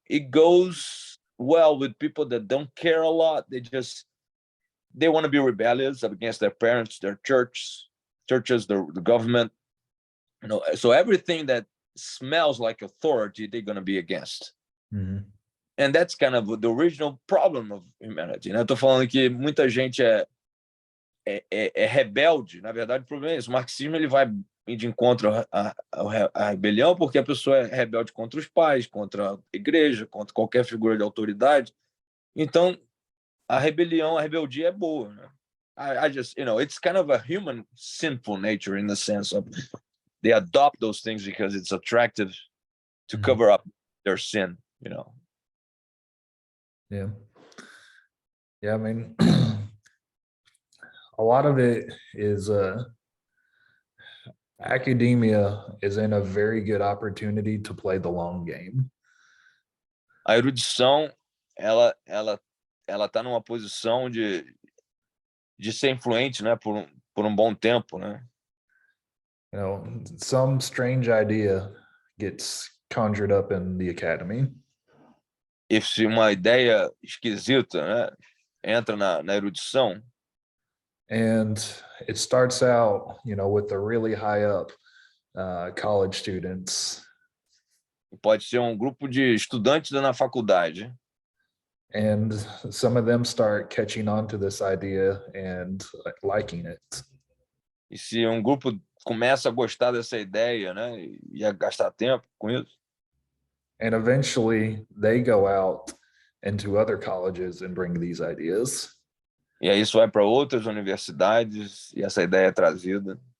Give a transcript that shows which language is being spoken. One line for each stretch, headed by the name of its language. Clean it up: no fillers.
English: It goes well with people that don't care a lot. They want to be rebellious against their parents, their churches, the government. So everything that smells like authority, they're going to be against. Mm-hmm. And that's kind of the original problem of humanity,
Portuguese: né? Eu tô falando que muita gente é rebelde. Na verdade, o problema é isso. O marxismo ele vai de encontro à rebelião porque a pessoa é rebelde contra os pais, contra a igreja, contra qualquer figura de autoridade. Então, a rebeldia é boa, né?
English: I just, it's kind of a human sinful nature in the sense of they adopt those things because it's attractive to cover up their sin, Yeah. Yeah, I mean, a lot of it is academia is in a very good opportunity to play the long game.
Portuguese: A erudição, ela tá numa posição de ser influente, né, por um bom tempo, né?
English: Some strange idea gets conjured up in the academy.
Portuguese: E se uma ideia esquisita, né, entra na erudição,
English: and it starts out, with the really high up college students.
Portuguese: Pode ser um grupo de estudantes na faculdade.
English: And some of them start catching on to this idea and liking it.
Portuguese: E se um grupo começa a gostar dessa ideia, né, e a gastar tempo com isso.
English: And eventually they go out into other colleges and bring these ideas.
Portuguese: E aí isso vai para outras universidades e essa ideia é trazida.